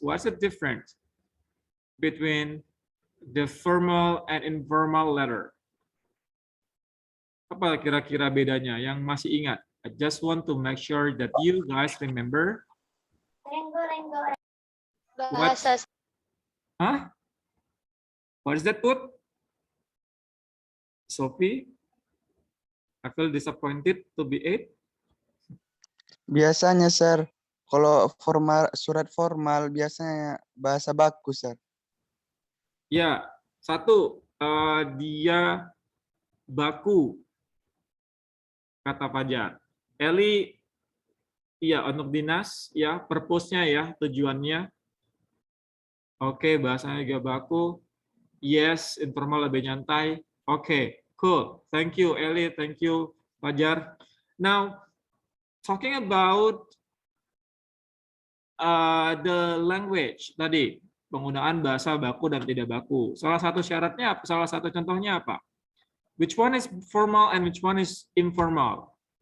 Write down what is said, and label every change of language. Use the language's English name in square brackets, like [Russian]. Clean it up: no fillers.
[English] What's the difference between the formal and informal letter? [Indonesian] Apa kira-kira bedanya yang masih ingat? [English] I just want to make sure that you guys remember. [Indonesian] Bahasa. [English] Huh? What is that, Put? Sophie? I feel disappointed to be 8. [Indonesian] Biasanya, Sir, kalau surat formal biasanya bahasa baku, Sir. Ya, satu, dia baku, kata Fajar. Eli, ya untuk dinas, ya purpose-nya ya, tujuannya. Oke, bahasanya juga baku. [English] Yes, informal [Indonesian] lebih nyantai. [English] Oke, cool. Thank you, Eli. Thank you, Fajar. Now, talking about the language tadi, [Indonesian] penggunaan bahasa baku dan tidak baku. Salah satu syaratnya, salah satu contohnya apa? [English] Which one is formal and which one is informal?